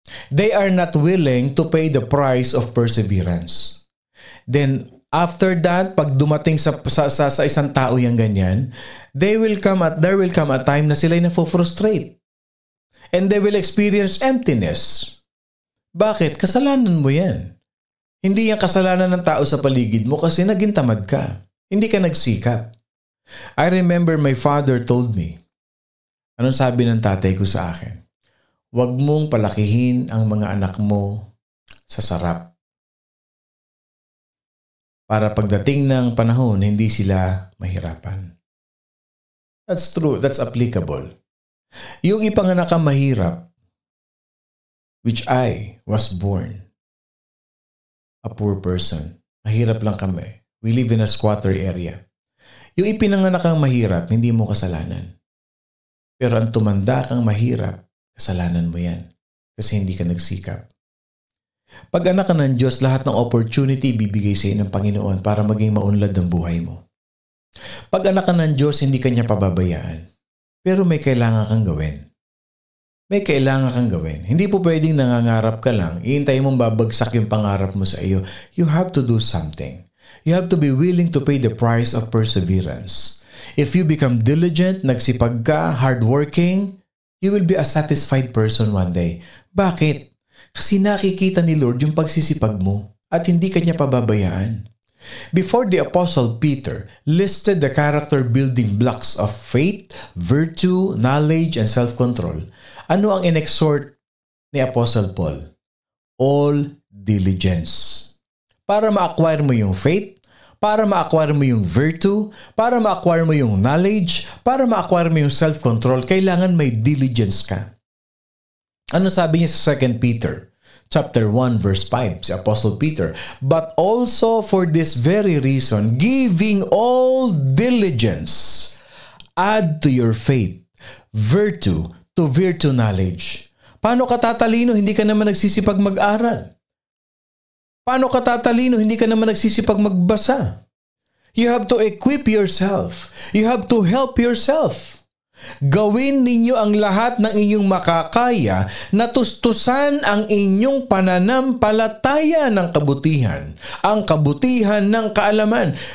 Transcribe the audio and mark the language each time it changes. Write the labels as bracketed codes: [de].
[en] They are not willing to pay the price of perseverance. Then, after that, [tl] pag dumating sa isang tao yung ganyan, [en] there will come a time [tl] na sila'y na-frustrate. [en] And they will experience emptiness. [tl] Bakit? Kasalanan mo yan. Hindi yung kasalanan ng tao sa paligid mo kasi naging tamad ka. Hindi ka nagsikap. [en] I remember my father told me, [tl] anong sabi ng tatay ko sa akin? Huwag mong palakihin ang mga anak mo sa sarap. Para pagdating ng panahon, hindi sila mahirapan. [en] That's true. That's applicable. [tl] Yung ipanganak kang mahirap, [en] which I was born a poor person. [tl] Mahirap lang kami. [en] We live in a squatter area. [tl] Yung ipinanganak kang mahirap, hindi mo kasalanan. Pero ang tumanda kang mahirap, kasalanan mo yan. Kasi hindi ka nagsikap. Pag anak ka ng Diyos, lahat ng opportunity bibigay sa iyo ng Panginoon para maging maunlad ang buhay mo. Pag anak ka ng Diyos, hindi ka niya pababayaan. Pero may kailangan kang gawin. May kailangan kang gawin. Hindi po pwedeng nangangarap ka lang. Iintay mong babagsak yung pangarap mo sa iyo. [en] You have to do something. You have to be willing to pay the price of perseverance. If you become diligent, [tl] nagsipag ka, [en] hardworking, you will be a satisfied person one day. [tl] Bakit? Kasi nakikita ni Lord yung pagsisipag mo at hindi ka niya pababayaan. [en] Before the Apostle Peter listed the character building blocks of faith, virtue, knowledge, and self-control, [tl] ano ang inexhort ni [en] Apostle Paul? [tl] All diligence. Para ma-acquire mo yung faith, para ma-acquire mo yung virtue, para ma-acquire mo yung knowledge, para ma-acquire mo yung self-control, kailangan may diligence ka. Ano sabi niya sa 2 Peter? Chapter 1 verse 5, si Apostle Peter. [en] But also for this very reason, giving all diligence, add to your faith, virtue, to virtue knowledge. [tl] Paano ka tatalino? Hindi ka naman nagsisipag mag-aral. Paano ka tatalino? Hindi ka naman nagsisipag magbasa. [en] You have to equip yourself. You have to help yourself. [tl] Gawin ninyo ang lahat ng inyong makakaya na tustusan ang inyong pananampalataya ng kabutihan, ang kabutihan ng kaalaman.